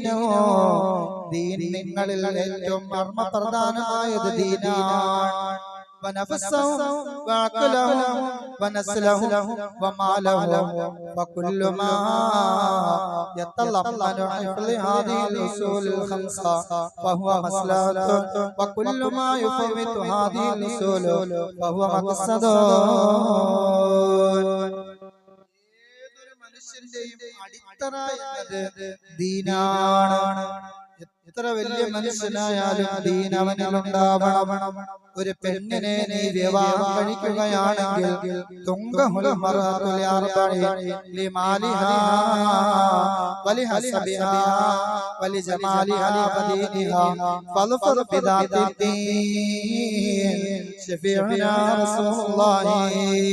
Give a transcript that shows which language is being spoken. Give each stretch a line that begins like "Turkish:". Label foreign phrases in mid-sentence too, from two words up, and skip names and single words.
Malayalam: ദീൻ നിങ്ങളിൽ ഏറ്റവും മർമ്മപ്രധാനമായത് ദീനാണ്.
Arabic: ونفسه وعقله ونسله وماله وكل ما يتضمن حفظ هذه الأصول الخمسة فهو مصلحة وكل ما يفوت هذه الأصول فهو مقصد.
Malayalam: അടിത്തറ എന്നത് ദീനാണ്. എത്ര വലിയ മനുഷ്യനായാലും ദീൻ അവനിലുണ്ടാവണം. ഒരു പെണ്ണിനെ നീ വിവാഹം കഴിക്കുകയാണെങ്കിൽ
Arabic: تنكح المرأة لأربع لمالها ولحسبها ولجمالها ولدينها فاظفر بذات الدين شفيعنا رسول الله.